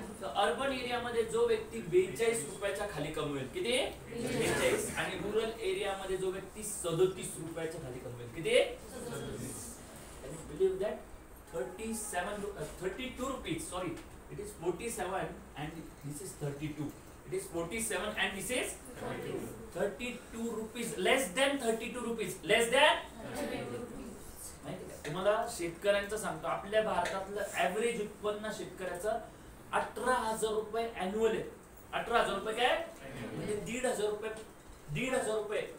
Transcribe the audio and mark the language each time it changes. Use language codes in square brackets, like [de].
[mr] तर अर्बन एरियामध्ये जो व्यक्ती 42 रुपयाच्या खाली कमवेल, किती 42, आणि रुरल एरियामध्ये जो व्यक्ती 37 रुपयाच्या खाली कमवेल, किती, [en] Believe that 32 rupees, sorry, it is 47 and this is 32. It is 47 and this is 32 rupees, less than 32 rupees, less than 32 rupees. [mr] तुम्हाला शेतकऱ्यांचं सांगतो, आपल्या भारतातलं ऍव्हरेज उत्पन्न शेतकऱ्याचं 18,000 रुपये अॅन्युअल आहे. 18,000 रुपये काय, म्हणजे 1,500 रुपये, 1,500 रुपये.